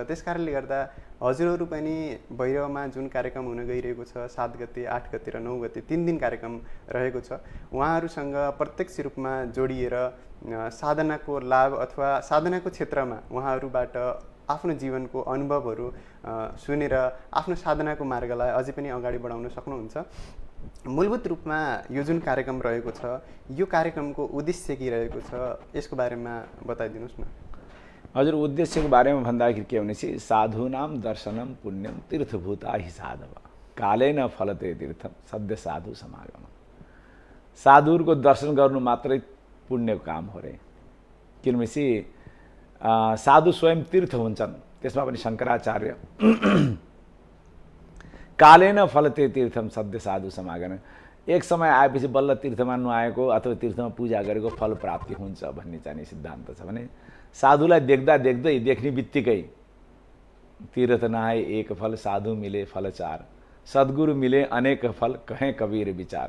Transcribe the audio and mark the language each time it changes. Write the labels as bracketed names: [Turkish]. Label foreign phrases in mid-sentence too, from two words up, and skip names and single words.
[Nepali] त्यस कारणले गर्दा हजुरहरू पनि भैरवमा जुन कार्यक्रम हुन गइरहेको छ 7 गते, 8 गते र 9 गते 3 दिन कार्यक्रम रहेको छ, उहाँहरूसँग प्रत्यक्ष रूपमा जोडिएर साधनाको लाभ अथवा साधनाको क्षेत्रमा उहाँहरूबाट आफ्नो जीवनको अनुभवहरू सुनेर आफ्नो साधनाको मार्गलाई अझै पनि अगाडि बढाउन सक्नुहुन्छ। मूलभूत रूपमा यो जुन कार्यक्रम रहेको छ, यो कार्यक्रमको उद्देश्य के रहेको छ यसको बारेमा बताइदिनुहोस् न। हजुर, उद्देश्यको बारेमा भन्दाखेरि के भनेपछि [Sanskrit] साधूनाम दर्शनम पुण्यम तीर्थभूता हि साधव कालेन फलते तीर्थम सद्य साधु समागम। [Nepali] साधुहरूको दर्शन गर्नु मात्रै पुण्यको काम हो रे, किनभनेपछि साधु स्वयं तीर्थ हुन्छन्। त्यसमा पनि शङ्कराचार्य [Sanskrit] कालेन फलते तीर्थम सद्य साधु समागम, [Nepali] एक समय आएपछि बल्ल तीर्थमा नुहाएको अथवा तीर्थमा पूजा गरेको फल प्राप्ति हुन्छ भन्ने चाहिँ सिद्धान्त छ। भने साधुलाई देख्ने बित्तिकै [Hindi] तीर्थ नआए एक फल, साधु मिले फल चार, सद्गुरु मिले अनेक फल, कहें कबीर विचार।